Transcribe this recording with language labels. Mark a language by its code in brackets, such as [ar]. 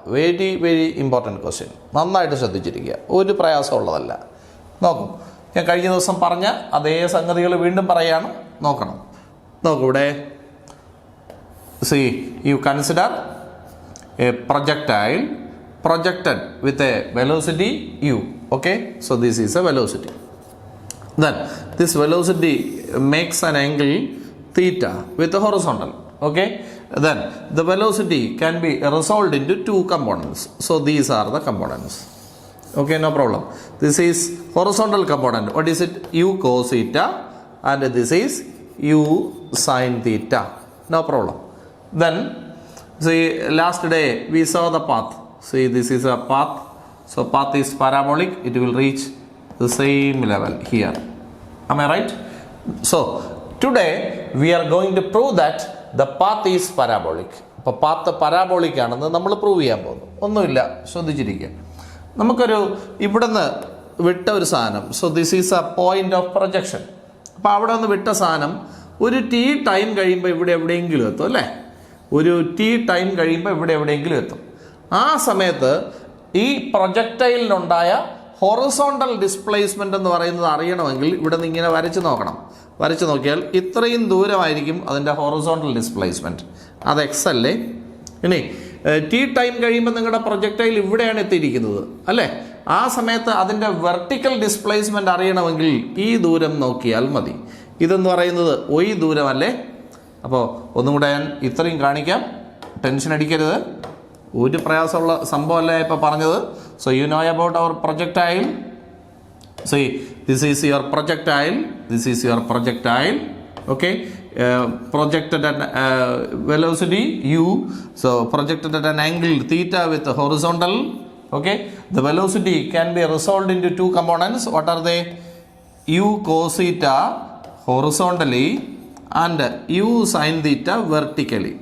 [ml] Very very important question. നന്നായിട്ട് ശ്രദ്ധിച്ചിരിക്കുക, ഒരു പ്രയാസമുള്ളതല്ല. നോക്കും, ഞാൻ കഴിഞ്ഞ ദിവസം പറഞ്ഞ അതേ സംഗതികൾ വീണ്ടും പറയാണ്, നോക്കണം. നോക്കൂ, ഇവിടെ [en] See you consider a projectile projected with a velocity u. Okay, so this is a velocity. Then this velocity makes an angle theta with the horizontal. Okay, then the velocity can be resolved into two components. So these are the components. Okay, no problem. This is horizontal component. What is it? U cos theta, and this is u sin theta. No problem. Then see, last day we saw the path. See, this is a path. So path is parabolic. It will reach the same level here. Am I right? So today we are going to prove that the path is parabolic. [ml] അപ്പോൾ path parabolic ആണെന്ന് നമ്മൾ prove ചെയ്യാൻ പോകുന്നു. ഒന്നുമില്ല, ശ്രദ്ധിച്ചിരിക്കുക. നമുക്കൊരു ഇവിടുന്ന് വിട്ട ഒരു സാധനം. [en] So this is a point of projection. [ml] അപ്പോൾ അവിടെ നിന്ന് വിട്ട സാധനം ഒരു ടി ടൈം കഴിയുമ്പോൾ ഇവിടെ എവിടെയെങ്കിലും എത്തും അല്ലേ. ഒരു ടി ടൈം കഴിയുമ്പോൾ ഇവിടെ എവിടെയെങ്കിലും എത്തും. ആ സമയത്ത് ഈ പ്രൊജക്ടൈലിനുണ്ടായ ഹൊറിസോണ്ടൽ ഡിസ്പ്ലേസ്മെൻ്റ് എന്ന് പറയുന്നത് അറിയണമെങ്കിൽ ഇവിടെ നിന്ന് ഇങ്ങനെ വരച്ച് നോക്കണം. വരച്ച് നോക്കിയാൽ ഇത്രയും ദൂരമായിരിക്കും അതിൻ്റെ ഹൊറിസോണ്ടൽ ഡിസ്പ്ലേസ്മെൻറ്റ്. അത് എക്സ് അല്ലേ. ഇനി ടി ടൈം കഴിയുമ്പോൾ നിങ്ങളുടെ പ്രൊജക്ടൈൽ ഇവിടെയാണ് എത്തിയിരിക്കുന്നത് അല്ലേ. ആ സമയത്ത് അതിൻ്റെ വെർട്ടിക്കൽ ഡിസ്പ്ലേസ്മെൻറ്റ് അറിയണമെങ്കിൽ ഈ ദൂരം നോക്കിയാൽ മതി. ഇതെന്ന് പറയുന്നത് y ദൂരമല്ലേ. അപ്പോൾ ഒന്നും കൂടെ ഞാൻ ഇത്രയും കാണിക്കാം, ടെൻഷൻ അടിക്കരുത്. ഒരു പ്രയാസമുള്ള സംഭവമല്ലേ ഇപ്പോൾ പറഞ്ഞത്. [en] So you know about our projectile. So this is your projectile, this is your projectile. Okay, projected at velocity u, so projected at an angle theta with horizontal. Okay, the velocity can be resolved into two components. What are they? U cos theta horizontally and u sin theta vertically.